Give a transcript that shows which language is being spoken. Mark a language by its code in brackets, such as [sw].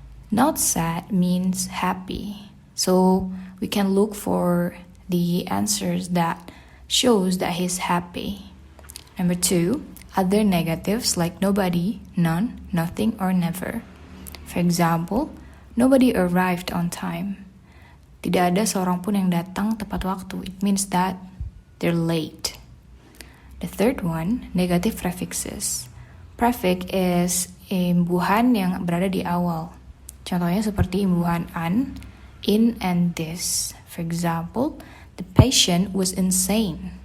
[en] Not sad means happy. So we can look for the answers that shows that he's happy. Number 2, other negatives like nobody, none, nothing, or never. For example, nobody arrived on time. [id] Tidak ada seorang pun yang datang tepat waktu. [en] It means that they're late. The third one, negative prefixes. Prefix is [id] imbuhan yang berada di awal. Contohnya seperti imbuhan an, in, and this. [en] For example, the patient was insane.